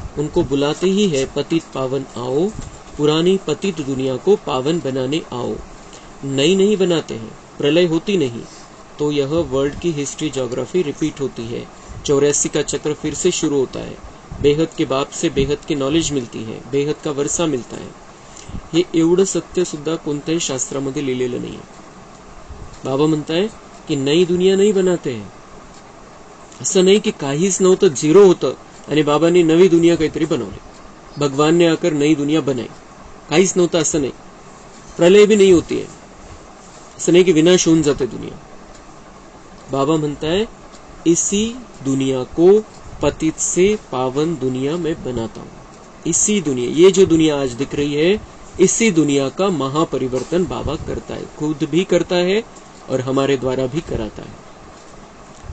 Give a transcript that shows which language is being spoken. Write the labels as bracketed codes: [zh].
[hi] उनको बुलाते ही है पतित पावन आओ, पुरानी पतित दुनिया को पावन बनाने आओ। नई नहीं बनाते हैं, प्रलय होती नहीं तो यह वर्ल्ड की हिस्ट्री ज्योग्राफी रिपीट होती है। 84 का चक्र फिर से शुरू होता है। बेहद के बाप से बेहद की नॉलेज मिलती है, बेहद का वर्षा मिलता है। [mr] हे एवढं सत्य सुद्धा कोणत्याही शास्त्रामध्ये लिहिलेलं नाही। [hi] बाबा म्हणताय की नई दुनिया नहीं बनाते हैं। [mr] असं नाही की काहीच नव्हतं, झिरो होतं आणि बाबांनी नवी दुनिया काहीतरी बनवली। [hi] भगवान ने आकर नई दुनिया बनाई, [mr] काहीच नव्हतं असं नाही। [hi] प्रलय भी नहीं होती है, [mr] असं नाही की विनाश होऊन जाते दुनिया। [hi] बाबा म्हणताय इसी दुनिया को पतित से पावन दुनिया में बनाता हूं। इसी दुनिया, ये जो दुनिया आज दिख रही है, इसी दुनिया का महापरिवर्तन बाबा करता है, खुद भी करता है और हमारे द्वारा भी कराता है।